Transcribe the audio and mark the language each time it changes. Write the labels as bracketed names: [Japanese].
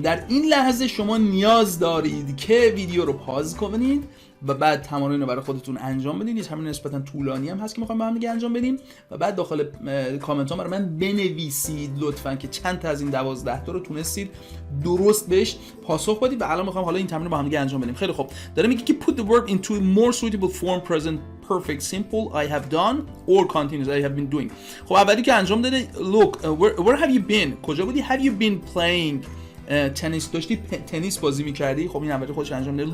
[Persian] در این لحظه شما نیاز دارید که ویدیو رو پاز کنید و بعد تمرین رو برای خودتون انجام بدید. یه تمرین نسبتا طولانی هم هست که میخوایم با هم دیگه انجام بدیم و بعد داخل کامنت ها برای من بنویسید لطفا که چند تا از این 12 تا رو تونستید درست بهش پاسخ بدید و الان میخوام حالا این تمرین رو با هم دیگه انجام بدیم. خیلی خب داره میگه که [English] put the verb into a more suitable form present perfect simple I have done or continuous I have been doing. [Persian] خب اولی که انجام داده [English] look where have you been؟ [Persian] کجا بودی؟ [English] have you been playing [Persian] تنیس داشتی تنیس بازی میکردی؟ خب این اولی خودش انجام داده.